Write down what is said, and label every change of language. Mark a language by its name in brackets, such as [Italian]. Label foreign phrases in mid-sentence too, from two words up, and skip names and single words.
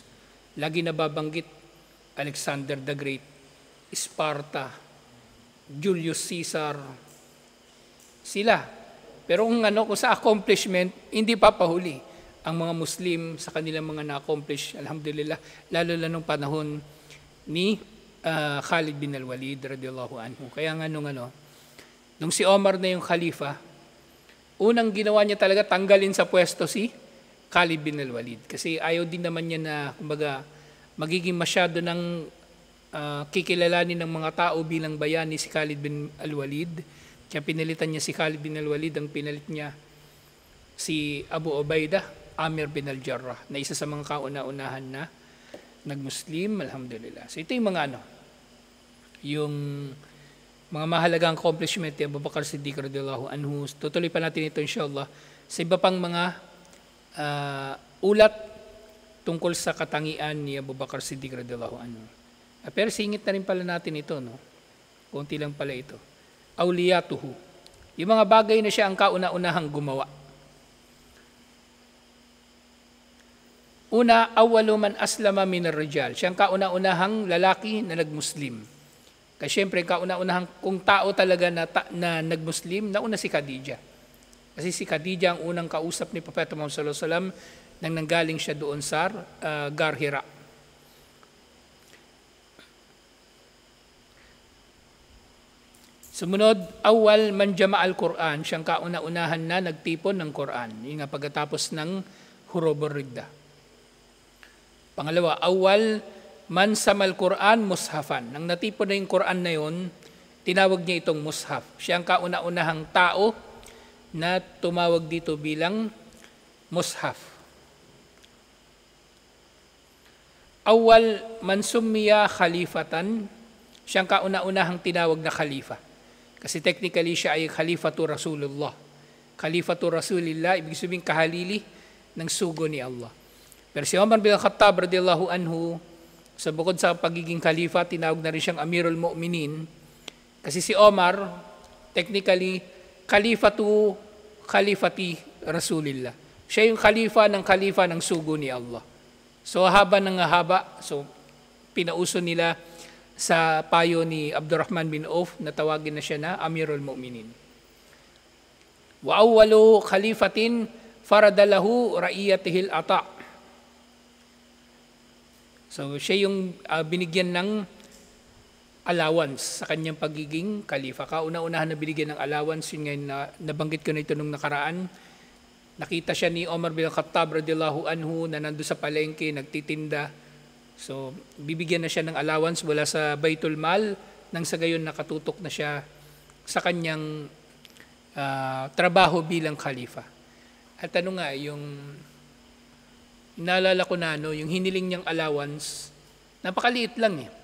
[Filipino] Lagi nababanggit Alexander the Great, Sparta, Julius Caesar, sila. Pero kung sa accomplishment, hindi papahuli ang mga Muslim sa kanilang mga na-accomplish, alhamdulillah, lalo na nung panahon ni Khalid bin al-Walid [Arabic] رضي الله عنه. [Filipino] Kaya nung si Omar na yung khalifa, unang ginawa niya talaga tanggalin sa pwesto si Khalid bin al-Walid. Kasi ayaw din naman niya na, magiging masyado ng kikilalanin ng mga tao bilang bayani si Khalid bin al-Walid. Kaya pinalitan niya si Khalid bin al-Walid, ang pinalit niya si Abu Ubaidah, Amir bin al-Jarrah, na isa sa mga kauna-unahan na nag-Muslim, alhamdulillah. So ito yung yung mga mahalagang accomplishment ni Abu Bakr Siddiq [Arabic] رضي الله عنه. [Filipino] Tutuloy pa natin ito inshallah sa iba pang mga ulat tungkol sa katangian ni Abu Bakr Siddiq [Arabic] رضي الله عنه. [Filipino] Pero singit na rin pala natin ito, Kunti lang pala ito. Awliyatuhu. Yung mga bagay na siya ang kauna-unahang gumawa. Una, [Arabic] أول من أسلم من الرجال. [Filipino] Siyang kauna-unahang lalaki na nagmuslim. Kasi siyempre, kauna-unahang kung tao talaga na nagmuslim, nauna si Khadija. Kasi si Khadija ang unang kausap ni Propeta Muhammad [Arabic] صلى الله عليه وسلم [Filipino] nang nanggaling siya doon sa Gar Hira. Sumunod, [Arabic] أول من جمع القرآن, [Filipino] siyang kauna-unahan na nagtipon ng Quran. Yung nga pagkatapos ng Hurubur Ridda. Pangalawa, [Arabic] أول من سمى القرآن مصحفا. [Filipino] Nang natipon na yung Quran na yun, tinawag niya itong mushaf. Siyang kauna-unahang tao na tumawag dito bilang mushaf. [Arabic] أول من سمي خليفة, [Filipino] siyang kauna-unahang tinawag na khalifa. Kasi technically siya ay Khalifatu Rasulullah. Khalifatu Rasulillah, ibig sabihin kahalili ng sugo ni Allah. Pero si Umar bin Khattab [Arabic] رضي الله عنه, [Filipino] sa bukod sa pagiging khalifa, tinawag na rin siyang Amirul Mu'minin. Kasi si Omar, technically, Khalifati Rasulillah. Siya yung khalifa ng sugo ni Allah. So haba ng haba, so pinauso nila sa payo ni Abdurrahman bin Auf na tawagin na siya na Amirul Mu'minin. [Arabic] وأول خليفة فرض له رعيته العطاء'. [Filipino] So siya yung binigyan ng allowance sa kanyang pagiging khalifa. Kauna-unahan na binigyan ng allowance, yun ngayon na nabanggit ko na ito nung nakaraan. Nakita siya ni Omar bin Khattab [Arabic] رضي الله عنه [Filipino] na nando sa palengke, nagtitinda. So, bibigyan na siya ng allowance mula sa Baitul Mal nang sa gayon nakatutok na siya sa kanyang trabaho bilang khalifa. At ano nga, yung naalala ko na yung hiniling niyang allowance, napakaliit lang eh.